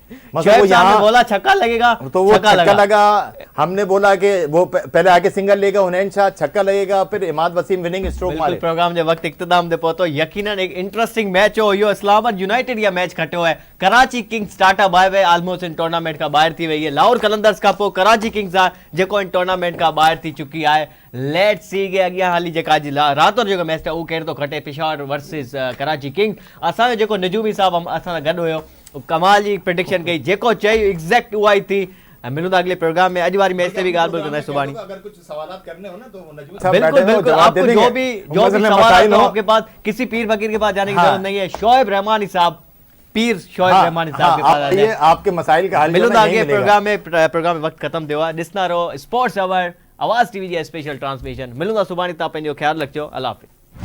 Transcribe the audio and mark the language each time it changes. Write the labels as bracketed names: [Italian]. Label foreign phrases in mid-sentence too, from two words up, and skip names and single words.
[Urdu] مطلب وہ یہاں بولا چھکا لگے گا تو وہ چھکا لگا، ہم نے بولا کہ وہ پہلے آ کے سنگل لے گا حنین شاہ، چھکا لگے گا، پھر عماد وسیم [English] winning stroke [Urdu] مارے. [Sindhi] प्रोग्राम जे वक्त इख्तिताम दे पहुतो, यकीनन एक इंटरेस्टिंग मैच हो यो। इस्लामाबाद यूनाइटेड या मैच खटियो है। कराची किंग्स [English] tata bye bye almost [Sindhi] इन टूर्नामेंट का ॿाहिरि थी वई है। लाहौर कलंदर्स का पोइ कराची किंग्स आहे जेको इन टूर्नामेंट का ॿाहिरि थी चुकी आहे। [English] let's see [Sindhi] के अॻियां हाली जेका रात जो मैच आहे उहो केरु थो खटे, पेशावर वर्सेस कराची किंग्स। असांजो जेको निजूमी साहब असां सां गॾु हुयो, कमाल जी प्रेडिक्शन कई, जेको चई एग्जैक्ट उहा ई थी। मिलूं था अगले प्रोग्राम में। अॼु वारी मैच ते भी ॻाल्हि ॿोल कंदासीं सुभाणे। [Urdu] اگر کچھ سوالات کرنے ہو نا تو نجومی بالکل بالکل، آپ کو جو بھی سوال ہو آپ کے پاس، کسی پیر فقیر کے پاس جانے کی ضرورت نہیں ہے. شعیب رحمانی صاحب، پیر شعیب رحمانی صاحب کے پاس یہ آپ کے مسائل کا حل [Sindhi] मिलूं था अगले प्रोग्राम में। वक्त खत्म थियो आहे। ॾिसंदा रहो स्पोर्ट्स अवर आवाज़ टीवी जी स्पेशल ट्रांसमिशन। मिलूं था सुभाणे। तव्हां पंहिंजो ख्याल रखिजो। अल्लाह हाफ़िज़।